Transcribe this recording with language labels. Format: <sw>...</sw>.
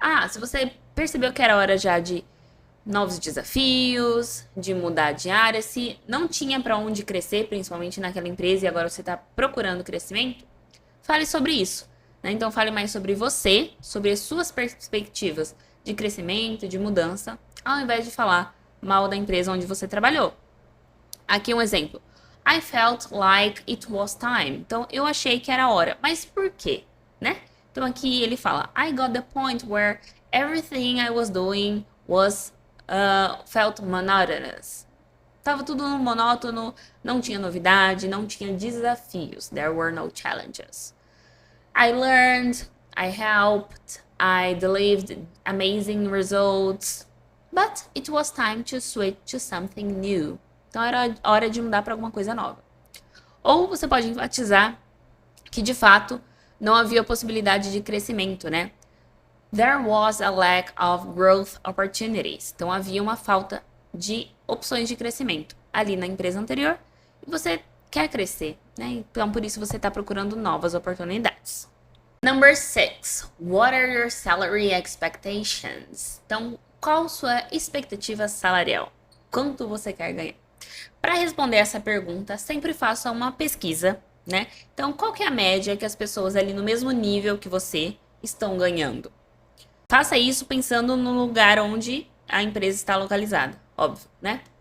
<pt>se você percebeu que era hora já de novos desafios, de mudar de área, se não tinha para onde crescer, principalmente naquela empresa, e agora você está procurando crescimento, fale sobre isso, né? Então, fale mais sobre você, sobre as suas perspectivas de crescimento, de mudança, ao invés de falar mal da empresa onde você trabalhou. Aqui um exemplo.</pt> <en>I felt like it was time.</en> <pt>Então, eu achei que era hora. Mas por quê, né? Então aqui ele fala,</pt> <en>I got the point where everything I was doing was felt monotonous.</en> <pt>Tava tudo monótono, não tinha novidade, não tinha desafios.</pt> <en>There were no challenges. I learned, I helped, I delivered amazing results, but it was time to switch to something new.</en> <pt>Então era hora de mudar para alguma coisa nova. Ou você pode enfatizar que de fato não havia possibilidade de crescimento, né?</pt> <en>There was a lack of growth opportunities.</en> <pt>Então, havia uma falta de opções de crescimento ali na empresa anterior e você quer crescer, né? Então, por isso você está procurando novas oportunidades.</pt> <en>Number 6. What are your salary expectations?</en> <pt>Então, qual sua expectativa salarial? Quanto você quer ganhar? Para responder essa pergunta, sempre faça uma pesquisa, né? Então, qual que é a média que as pessoas ali no mesmo nível que você estão ganhando? Faça isso pensando no lugar onde a empresa está localizada, óbvio, né?</pt>